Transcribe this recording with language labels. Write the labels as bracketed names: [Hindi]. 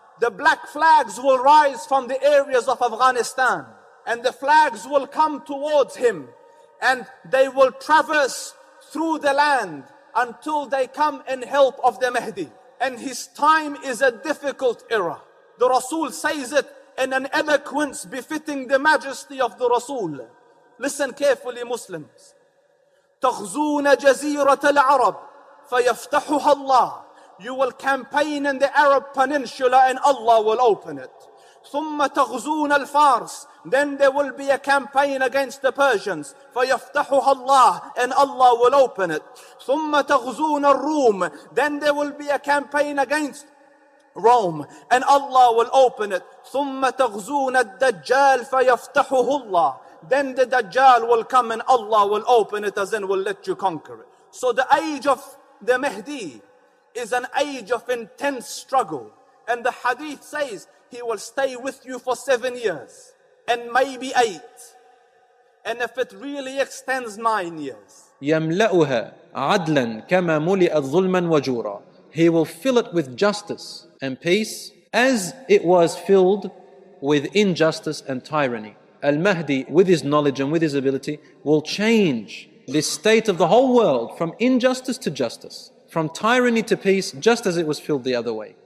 [English] The black flags will rise from the areas of Afghanistan, and the flags will come towards him, and they will traverse through the land until they come in help of the Mahdi. And his time is a difficult era. The Rasul says it in an eloquence befitting the majesty of the Rasul. Listen carefully, Muslims. [Arabic] تغزون جزيرة العرب فيفتحها الله. [English] You will campaign in the Arab Peninsula and Allah will open it. [Arabic] ثم تغزون الفارس. [English] Then there will be a campaign against the Persians. [Arabic] فيفتحها الله, [English] and Allah will open it. [Arabic] ثم تغزون الروم. [English] Then there will be a campaign against Rome, and Allah will open it. [Arabic] ثم تغزون الدجال فيفتحه الله. [English] Then the Dajjal will come and Allah will open it, as in will let you conquer it. So the age of the Mahdi is an age of intense struggle. And the hadith says he will stay with you for 7 years, and maybe 8. And if it really extends, 9 years. [Arabic] يملأها عدلا كما ملئت ظلما وجورا. [English] He will fill it with justice and peace as it was filled with injustice and tyranny. Al-Mahdi, with his knowledge and with his ability, will change the state of the whole world from injustice to justice, from tyranny to peace, just as it was filled the other way.